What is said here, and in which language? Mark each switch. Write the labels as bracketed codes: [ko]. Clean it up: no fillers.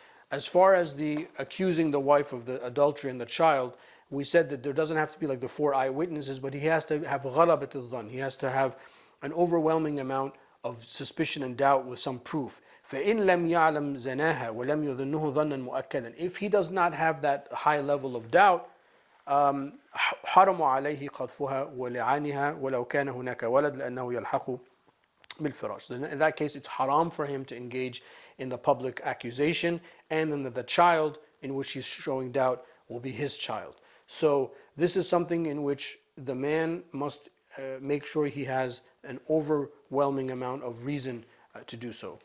[en] As far as the accusing the wife of the adultery and the child, we said that there doesn't have to be like the 4 eyewitnesses, but he has to have ghalabat al-dhann. He has to have an overwhelming amount of suspicion and doubt with some proof. [ar] فَإِن لَمْ يَعْلَمْ زَنَاهَا وَلَمْ يُظُنُّهُ ظَنًّا مُؤَكَّدًا. [en] If he does not have that high level of doubt, [ar] حرم عليه قذفها ولعنها ولو كان هناك ولد لأنه يلحق بالفراش. [en] In that case, it's haram for him to engage in the public accusation, and then the child in which he's showing doubt will be his child. So this is something in which the man must make sure he has an overwhelming amount of reason to do so.